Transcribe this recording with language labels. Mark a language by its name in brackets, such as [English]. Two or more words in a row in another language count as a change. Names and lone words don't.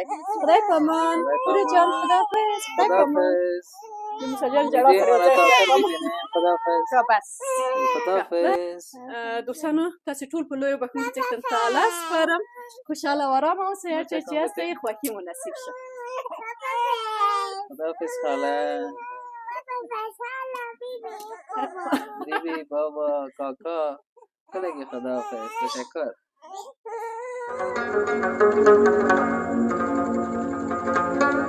[Pashto] خدای پامان. خورې جان خداحافظ. خدای پامان. د موسی جان ژړا سره بس. خداحافظ. دوستانو تاسو ټول په لویو بښونکو څښتن تعالی سپارم. خوشحاله او ارامه اوسئ. هر چېرې چې یاستئ خوښي مو نصیب شه. خداحافظ خاله، بیبی، بابا، کاکا، خلگی خداحافظ. تشکر.